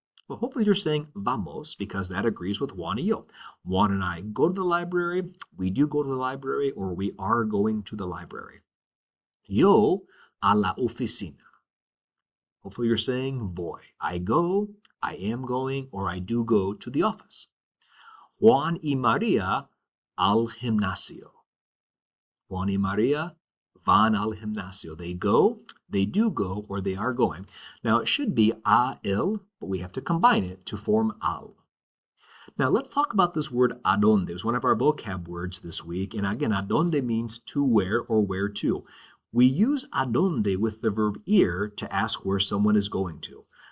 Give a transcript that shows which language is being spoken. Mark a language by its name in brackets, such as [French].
[English] Well, hopefully you're saying vamos because that agrees with [Spanish] Juan y yo. [English] Juan and I go to the library, we do go to the library, or we are going to the library. [Spanish] Yo a la oficina. [English] Hopefully you're saying voy. I go, I am going, or I do go to the office. [Spanish] Juan y Maria al gimnasio. Juan y Maria van al gimnasio. [English] They go, they do go, or they are going. Now it should be a el, but we have to combine it to form al. Now let's talk about this word adonde. It was one of our vocab words this week. And again, adonde means to where or where to. We use adonde with the verb ir to ask where someone is going to.